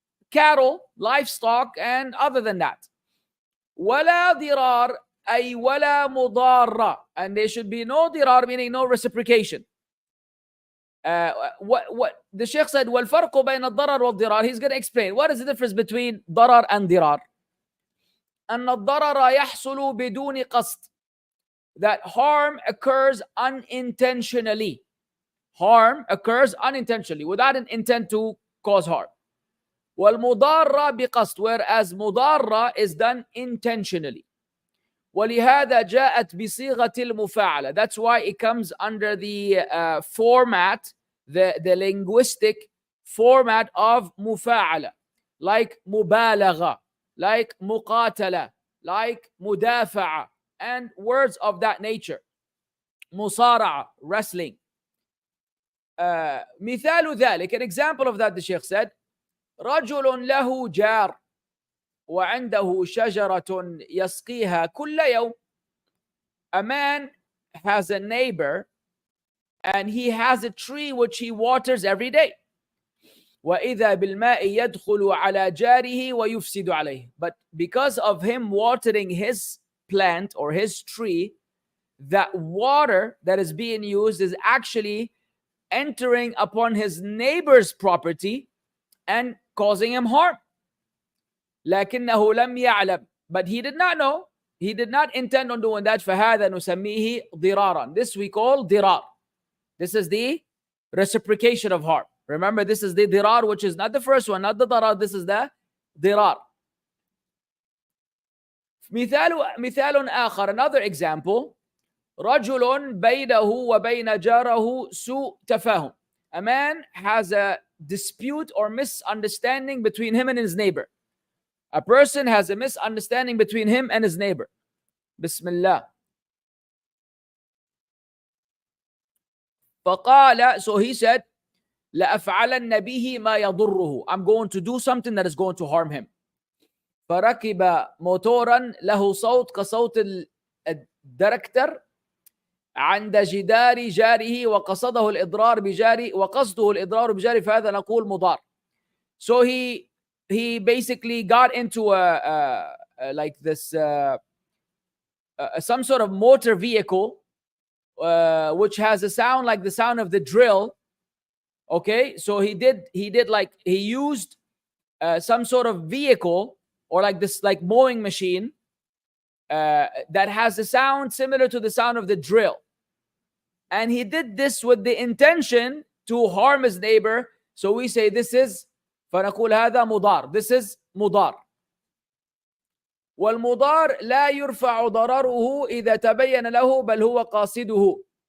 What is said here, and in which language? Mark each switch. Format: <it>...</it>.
<en>cattle, livestock, and other than that.</en> <ar>ولا ضرار أي ولا مضارة,</ar> <en>and there should be no dirar, meaning no reciprocation. What the Shaykh said,</en> <ar>والفرق بين الضرر والضرار,</ar> <en>he's going to explain what is the difference between ضرر and dirar.</en> <ar>أن الضرر يحصل بدون قصد,</ar> <en>that harm occurs unintentionally. Harm occurs unintentionally, without an intent to cause harm.</en> <ar>والمضارة بقصد,</ar> <en>whereas مضارة is done intentionally.</en> <ar>ولهذا جاءت بصيغة المفاعلة.</ar> <en>That's why it comes under the format, the linguistic format of مفاعلة, like مبالغة, like مقاتلة, like مدافعة, and words of that nature. مصارعة, wrestling.</en> <ar>مثال ذلك,</ar> <en>an example of that, the Shaykh said,</en> <ar>رجل له جار وعنده شجرة يسقيها كل يوم.</ar> <en>A man has a neighbor and he has a tree which he waters every day.</en> <ar>وإذا بالماء يدخل على جاره ويفسد عليه.</ar> <en>But because of him watering his plant or his tree, that water that is being used is actually entering upon his neighbor's property and causing him harm.</en> <ar>لكنه لم يعلم,</ar> <en>but he did not know, he did not intend on doing that.</en> <ar>فهذا نسميه ضرارا.</ar> <en>This we call dirar. This is the reciprocation of harm. Remember, this is the dirar, which is not the first one, not the darar. This is the dirar.</en> <ar>مثال آخر,</ar> <en>another example.</en> <ar>رجل بينه وبين جاره سوء تفاهم.</ar> <en>A man has a dispute or misunderstanding between him and his neighbor. A person has a misunderstanding between him and his neighbor. Bismillah.</en> <ar>فقال,</ar> <en>so he said,</en> <ar>لأفعلن به ما يضره.</ar> <en>I'm going to do something that is going to harm him.</en> <ar>فركب موتورا له صوت كصوت الدركتر عند جدار جاره وقصده الإضرار بجاري وقصده الإضرار بجاري, فهذا نقول مضار.</ar> <en>So he basically got into like this some sort of motor vehicle which has a sound like the sound of the drill. Okay, so he used some sort of vehicle or like this, like mowing machine that has a sound similar to the sound of the drill. And he did this with the intention to harm his neighbor. So we say this is,</en> <ar>فنقول هذا مضار.</ar> <en>This is مضار.</en> <ar>والمضار لا يرفع ضرره إذا تبين له بل هو قاصده.</ar>